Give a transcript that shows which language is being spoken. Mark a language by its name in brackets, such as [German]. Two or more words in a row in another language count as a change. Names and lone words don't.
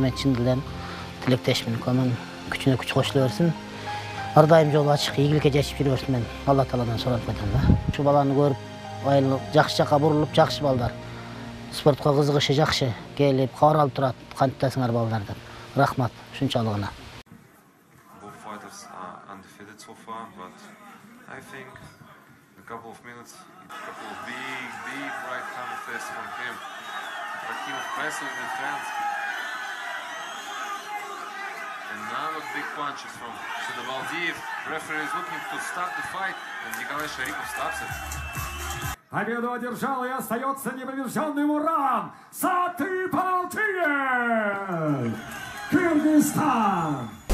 [Kyrgyz] Мен чын эле тилектешмин. Укамын күчүнө күч кошуло берсин. Ар дайым жолу ачык, ийгиликке жетишип жүрө берсин. Мен Алла Тааладан сурап коем да. Ушу баланы көрүп, айыл жакшы жакка бурулуп, жакшы балдар. Спортко кызыгышы жакшы, келип кабар алып турат. Кантасыңар балдар деп. Рахмат, ушунчалыгына. [English] Both fighters are undefeated so far, but I think in a couple of minutes, a couple of big right hand fists from him. Rakimov pressing in front. Another big punches from Sadovaldiev. Referee is looking to stop the fight, and Nikolai Sharipov stops it. [Russian] Победу одержал и остается непобежденным Уран Сатыбалдиев, Кыргызстан.